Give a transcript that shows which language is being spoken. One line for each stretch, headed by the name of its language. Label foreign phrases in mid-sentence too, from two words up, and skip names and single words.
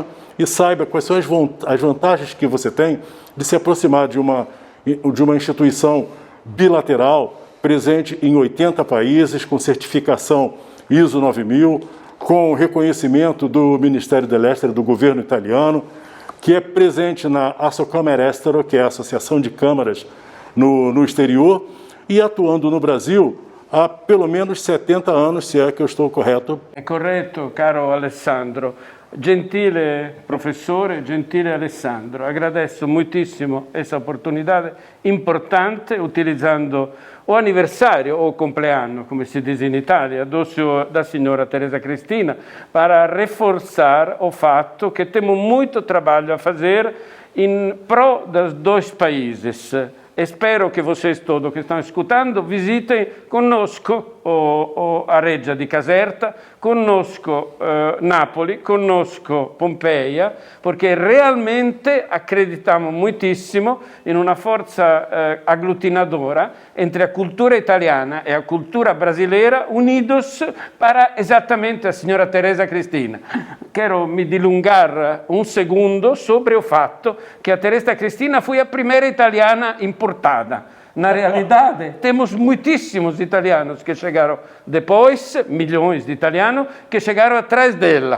Portuguese: e saiba quais são as vantagens que você tem de se aproximar de uma instituição bilateral presente em 80 países, com certificação ISO 9000, com reconhecimento do Ministério
Italian: dell'Estero,
Portuguese: do governo italiano, que é presente na Assocamere Estero, que é a Associação de Câmaras no exterior, e atuando no Brasil há pelo menos 70 anos, se é que eu estou correto.
Italian: È corretto, caro Alessandro. Gentile professore, gentile Alessandro,
Portuguese: agradeço muitíssimo essa oportunidade importante, utilizando o aniversário ou
Italian: compleanno, come si
Portuguese: diz in Italia, da signora Teresa Cristina, para reforçar o fato que temos muito trabalho a fazer em prol dos dois países. Espero che vocês todos que estão escutando visitem conosco a Reggia di Caserta, conosco Napoli, conosco Pompeia, perché realmente acreditamos muitíssimo
Italian: in una forza
Portuguese: agglutinadora entre a cultura italiana e a cultura brasileira unidos para exatamente a signora Teresa Cristina. Quero me dilungar um segundo sobre o fato que a Teresa Cristina foi a primeira italiana importada. Na realidade, temos muitíssimos italianos que chegaram depois, milhões de italianos que chegaram atrás dela.